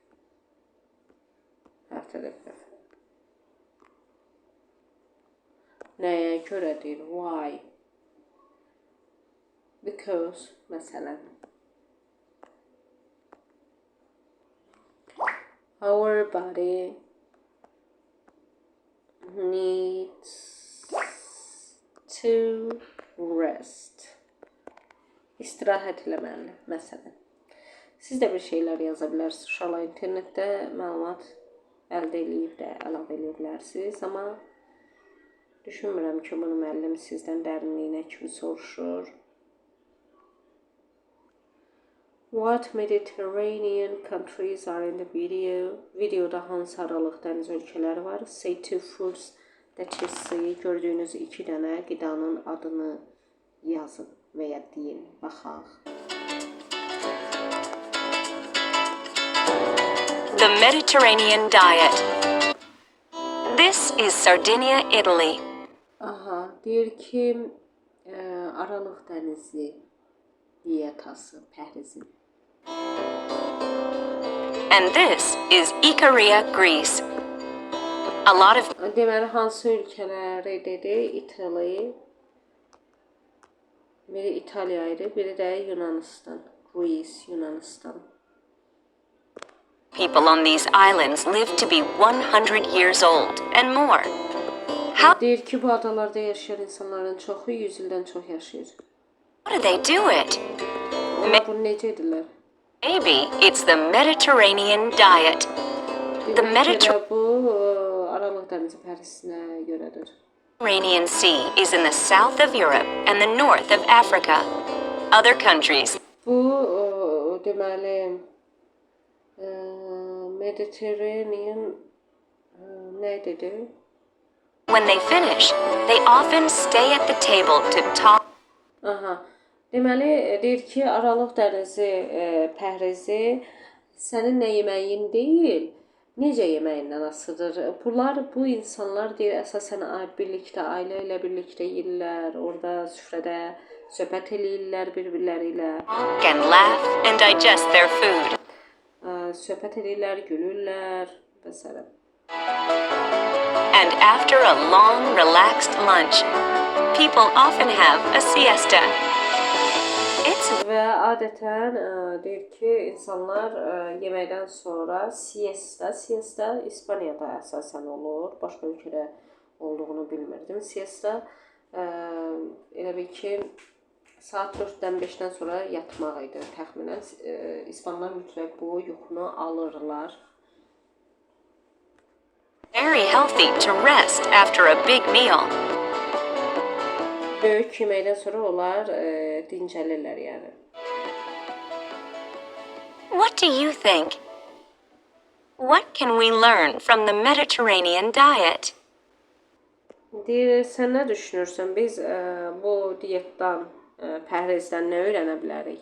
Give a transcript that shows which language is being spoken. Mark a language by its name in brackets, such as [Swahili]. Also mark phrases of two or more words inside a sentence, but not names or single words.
[Azerbaijani] Haftada bir dəfə. Nəyə görədir? [English] Why? Because, məsələn, our body needs to rest. [Azerbaijani] İstirahət eləməlidir, məsələn. Siz də bir şeylər yaza bilərsiniz. Uşaqlar internetdə məlumat əldə edib də əlavə edə bilərsiniz. Amma düşünmürəm ki, bunu müəllim sizdən dərinliyinə kimi soruşur. [English] What Mediterranean countries are in the video? [Azerbaijani] Videoda hansı aralıq dəniz ölkələri var? [English] Say two foods that you see. [Azerbaijani] Gördüyünüz 2 dənə qidanın adını yazın və ya deyin. Baxaq. [English] The Mediterranean diet. This is Sardinia, Italy. [Azerbaijani] Aha, deyir ki, aralıq dənizi diyetası, pəhrizi. [English] And this is Ikaria, Greece. A lot of [Azerbaijani] Deməli, hansı ölkələri dedi? [English] Italy. [Azerbaijani] Biri İtaliya idi, biri də Yunanistan. Greece, Yunanistan. [English] people on these islands live to be 100 years old and more. How [Azerbaijani] Deyir ki, bu adalarda yaşayan insanların çoxu 100 ildən çox yaşayır. [English] do they do it? [Azerbaijani] Onlar bunu necə edirlər? [English] Maybe it's the Mediterranean diet. The [Azerbaijani] Mediterranean bu Aralıq dənizi pəhrisinə görədir. [English] Mediterranean Sea is in the south of Europe and the north of Africa. Other countries [Azerbaijani] Bu deməli Mediterranean nə dedi? [English] when they finish, they often stay at the table to talk. [Azerbaijani] Aha. Deməli deyir ki, Aralıq dənizi pəhrizi sənin nə yeməyin deyil, necə yeməyindən asılıdır. Bu insanlar deyir əsasən birlikdə, ailə ilə birlikdə yeyirlər, orada süfrədə söhbət eləyirlər bir-birləri ilə. [English] And laugh and digest their food. [Azerbaijani] Söhbət edirlər, gülürlər və s. [English] And after a long, relaxed lunch, people often have a siesta. It's [Azerbaijani] Və adətən deyir ki, insanlar yeməkdən sonra siesta İspaniyada əsasən olur, başqa ölkədə olduğunu bilmirdim. Siesta elə bil ki, saat 4-dən 5-dən sonra yatmaq idi təxminən. İspanlar mütləq bu yuxunu alırlar. [English] very healthy to rest after a big meal. [Azerbaijani] Böyük yeməkdən sonra onlar dincəlirlər yəni. [English] What do you think? What can we learn from the Mediterranean diet? [Azerbaijani] Deyir, sən nə düşünürsən? Biz bu diyetdən, pəhrizdən nə öyrənə bilərik?